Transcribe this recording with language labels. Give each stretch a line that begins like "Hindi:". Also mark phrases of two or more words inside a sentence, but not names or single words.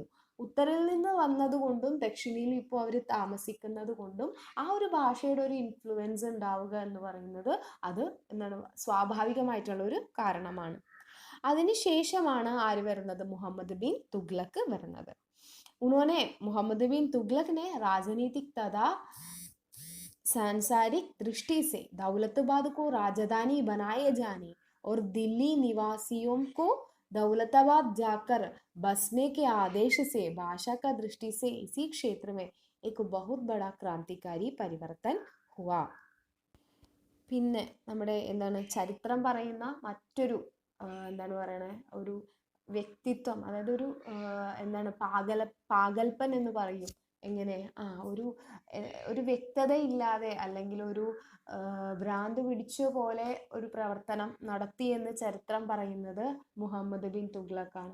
Malayalam: ഉത്തറിൽ നിന്ന് വന്നതുകൊണ്ടും ദക്ഷിണയിൽ ഇപ്പോൾ അവർ താമസിക്കുന്നത് കൊണ്ടും ആ ഒരു ഭാഷയുടെ ഒരു ഇൻഫ്ലുവൻസ് ഉണ്ടാവുക എന്ന് പറയുന്നത് അത് സ്വാഭാവികമായിട്ടുള്ള ഒരു കാരണമാണ്. അതിനുശേഷമാണ് ആര് വരുന്നത്, മുഹമ്മദ് ബിൻ തുഗ്ലക്ക് വരുന്നത്.
Hindi: मोहम्मद बिन तुगलक ने राजनीतिक तथा सांसारिक दृष्टि से दौलताबाद को राजधानी बनाए जाने और दिल्ली निवासियों को दौलताबाद जाकर बसने के आदेश से भाषा का दृष्टि से इसी क्षेत्र में एक बहुत बड़ा क्रांतिकारी परिवर्तन हुआ.
Malayalam: പിന്നെ നമ്മുടെ ചരിത്രം പറയുന്ന മറ്റൊരു ഒരു വ്യക്തിത്വം, അതായത് ഒരു എന്താണ് പാകൽപ്പൻ എന്ന് പറയും. എങ്ങനെ ഒരു വ്യക്തതയില്ലാതെ അല്ലെങ്കിൽ ഒരു ഭ്രാന്ത് പിടിച്ച പോലെ ഒരു പ്രവർത്തനം നടത്തി എന്ന് ചരിത്രം പറയുന്നത് മുഹമ്മദ് ബിൻ തുഗ്ലക്കാണ്.